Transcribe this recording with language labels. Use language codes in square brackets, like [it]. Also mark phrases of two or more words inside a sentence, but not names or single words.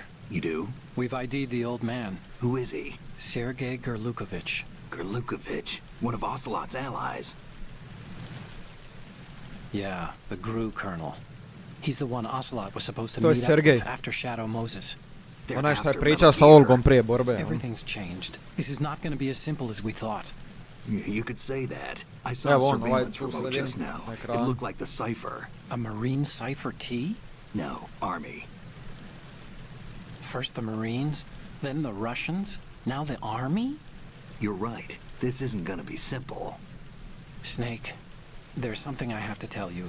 [en] You do? We've ID'd the old man. Who is he? Sergei Gerlukovich. Gerlukovich, one of Ocelot's allies. Yeah, the GRU colonel. He's the one Ocelot was supposed to [hr] To je [en] meet up [hr] Sergej. [en] with after Shadow Moses. They're [hr] Onaj što je [en] after [hr] pričao sa [en] Metal Gear. [hr] Olgom prije borbe. [en] Everything's changed. This is not going to be as simple as we thought. You could say that. I saw [hr] Evo on, [en] surveillance [hr] ovaj tu [en] remote [hr] sredini [en] just now. [hr] na [en] It [hr] ekranu. [en] looked like the cipher. A Marine cipher T? No, Army. First the Marines, then the Russians, now the Army? You're right. This isn't gonna be simple. Snake, there's something I have to tell you.